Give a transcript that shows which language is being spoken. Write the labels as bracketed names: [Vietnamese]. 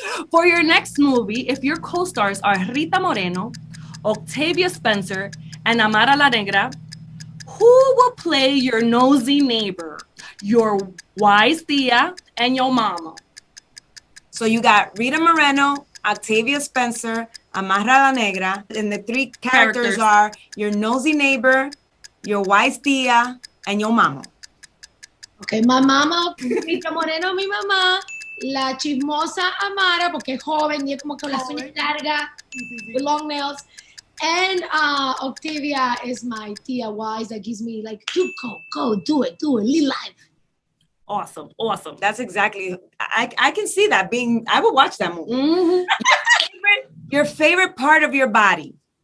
[English] for your next movie, if your co-stars are Rita Moreno, Octavia Spencer, and Amara La Negra, who will play your nosy neighbor, your wise tia, and your mama? So you got Rita Moreno, Octavia Spencer, Amarra la Negra, and the three characters are your nosy neighbor, your wise tia, and your mama. Okay, my mama, [Spanish] Rita Moreno, mi mamá, la chismosa Amara, porque es joven y es como con las uñas largas, [English] with long nails. And Octavia is my tia wise that gives me like, you go, do it, live life. Awesome. That's exactly, I can see that being, I would watch that movie. Mm-hmm. Your favorite part of your body?